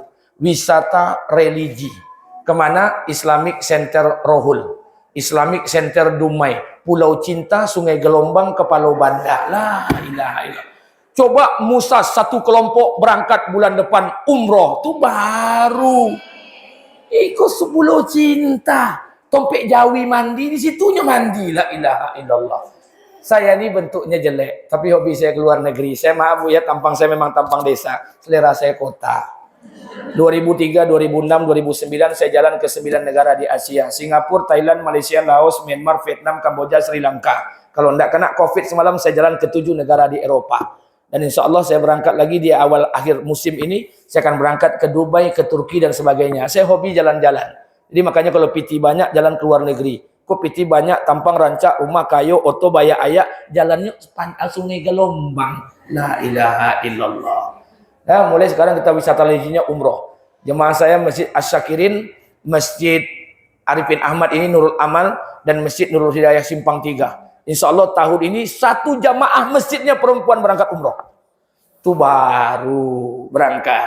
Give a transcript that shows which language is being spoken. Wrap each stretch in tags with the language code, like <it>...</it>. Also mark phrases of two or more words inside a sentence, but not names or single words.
<id>Wisata religi. Kemana? Islamic Center Rohul. Islamic Center Dumai. Pulau Cinta, Sungai Gelombang, Kepala Banda.</id> <ar>La ilaha illallah.</ar> <id>Coba Musa satu kelompok berangkat bulan depan umroh. Itu baru. Ikut Pulau Cinta.</id> <min>Tompek Jawi mandi, di situnya mandi.</min> <ar>La ilaha illallah.</ar> <id>Saya ini bentuknya jelek, tapi hobi saya keluar negeri. Saya maaf Bu ya, tampang saya memang tampang desa, selera saya kota. 2003, 2006, 2009 saya jalan ke 9 negara di Asia. Singapura, Thailand, Malaysia, Laos, Myanmar, Vietnam, Kamboja, Sri Lanka. Kalau tidak kena Covid semalam saya jalan ke 7 negara di Eropa. Dan</id> <ar>insya Allah</ar> <id>saya berangkat lagi di awal akhir musim ini. Saya akan berangkat ke Dubai, ke Turki dan sebagainya. Saya hobi jalan-jalan. Jadi makanya kalau PT banyak, jalan ke luar negeri.</id> <min>Kok PT banyak, tampang rancak, rumah kayu, oto bayak ayak, jalannya pantai sungai gelombang.</min> <ar>La ilaha illallah.</ar> <id>Nah, mulai sekarang kita wisata leginya umroh. Jemaah saya Masjid Asyakirin, Masjid Arifin Ahmad ini Nurul Amal, dan Masjid Nurul Hidayah Simpang 3.</id> <ar>Insya Allah</ar> <id>tahun ini 1 jamaah masjidnya perempuan berangkat umroh. Itu baru berangkat.</id>